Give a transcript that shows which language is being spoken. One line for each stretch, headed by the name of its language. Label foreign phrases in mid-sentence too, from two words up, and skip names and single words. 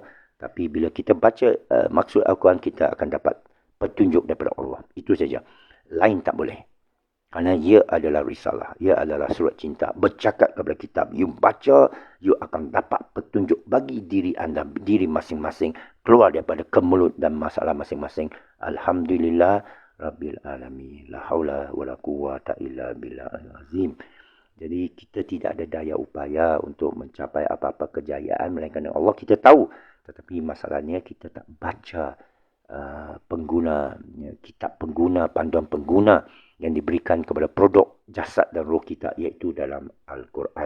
Malay: Tapi bila kita baca maksud Al-Quran, kita akan dapat petunjuk daripada Allah. Itu saja. Lain tak boleh. Kerana ia adalah risalah. Ia adalah surat cinta. Bercakap kepada kitab. You baca, you akan dapat petunjuk bagi diri anda, diri masing-masing. Keluar daripada kemelut dan masalah masing-masing.
Arabic: الحمد لله رب العالمين. لا حول ولا قوة إلا بالله العظيم.
Malay: Jadi kita tidak ada daya upaya untuk mencapai apa-apa kejayaan. Melainkan Allah kita tahu. Tetapi masalahnya kita tak baca kitab pengguna, panduan pengguna yang diberikan kepada produk jasad dan roh kita, iaitu dalam Al-Quran.